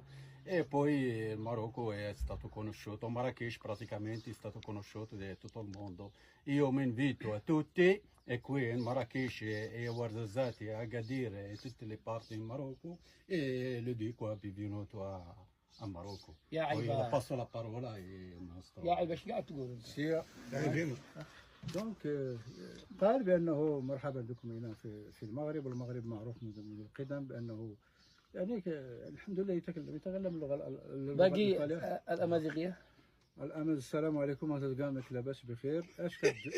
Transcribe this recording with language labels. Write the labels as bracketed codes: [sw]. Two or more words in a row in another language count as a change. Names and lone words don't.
[it] E poi il Marocco è stato conosciuto, Marrakech praticamente è stato conosciuto da tutto il mondo. Io mi invito a tutti, e qui in Marrakech e a Ouarzazate, a Agadir e tutte le parti in Marocco, e lo dico a benvenuto a Marocco. Poi passo la parola al nostro. [ar] يا عيب ايش قاعد تقول انت؟ دونك قال بانه مرحبا بكم هنا في المغرب، والمغرب معروف منذ القدم بانه يعني الحمد لله يتكلم اللغه باقي الامازيغيه. السلام عليكم، هذا كاع لاباس بخير.